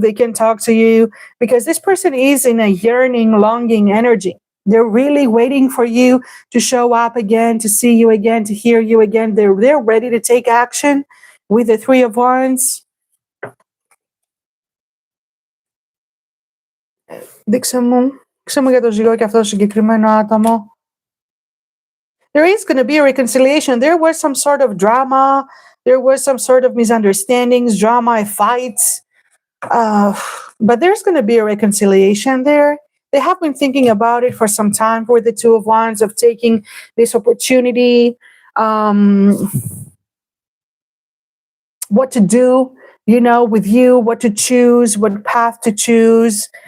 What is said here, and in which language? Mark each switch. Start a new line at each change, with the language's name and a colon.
English: They can't talk to you because this person is in a yearning, longing energy. They're really waiting for you to show up again, to see you again, to hear you again. They're ready to take action with the Three of Wands.
Greek: Δείξε μου για το ζυγό και αυτό το συγκεκριμένο άτομο.
English: There is going to be a reconciliation. There was some sort of drama. There was some sort of misunderstandings, drama, fights. But there's going to be a reconciliation there. They have been thinking about it for some time for the Two of Wands, of taking this opportunity, what to do, with you, what to choose, what path to choose.